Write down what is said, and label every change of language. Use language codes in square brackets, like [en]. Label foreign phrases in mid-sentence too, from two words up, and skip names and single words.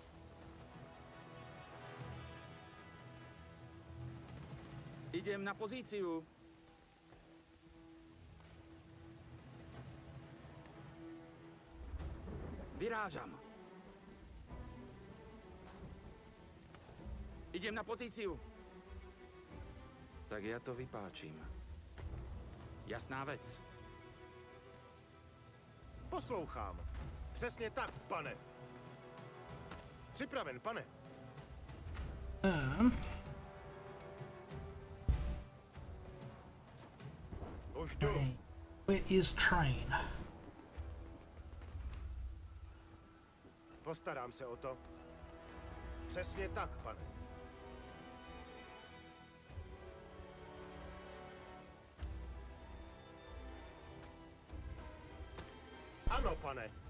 [sk] Idem na pozíciu. Vyrážam. Idem na pozíciu. Tak ja to vypáčim. Jasná vec. [cs] Poslouchám. Přesně tak, pane. Připraven, pane. Už jdu. [en] Okay. Where is train? [cs] Postarám se o to. Přesně tak, pane. Ano, pane.